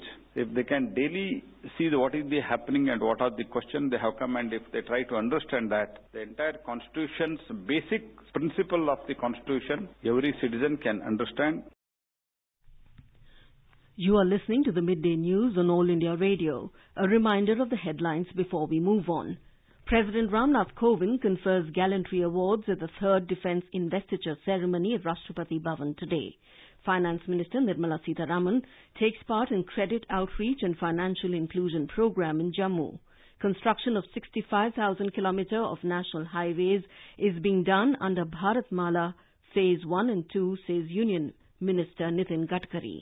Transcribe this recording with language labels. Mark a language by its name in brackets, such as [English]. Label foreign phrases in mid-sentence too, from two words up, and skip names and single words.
[English] If they can daily see what is the happening and what are the questions they have come, and if they try to understand that, the entire constitution's basic principle of the constitution, every citizen can understand. You are listening to the Midday News on All India Radio. A reminder of the headlines before we move on. President Ramnath Kovind confers gallantry awards at the 3rd Defence Investiture Ceremony at Rashtrapati Bhavan today. Finance Minister Nirmala Sitharaman takes part in Credit Outreach and Financial Inclusion Program in Jammu. Construction of 65,000 kilometres of national highways is being done under Bharatmala Phase 1 and 2, says Union Minister Nitin Gadkari.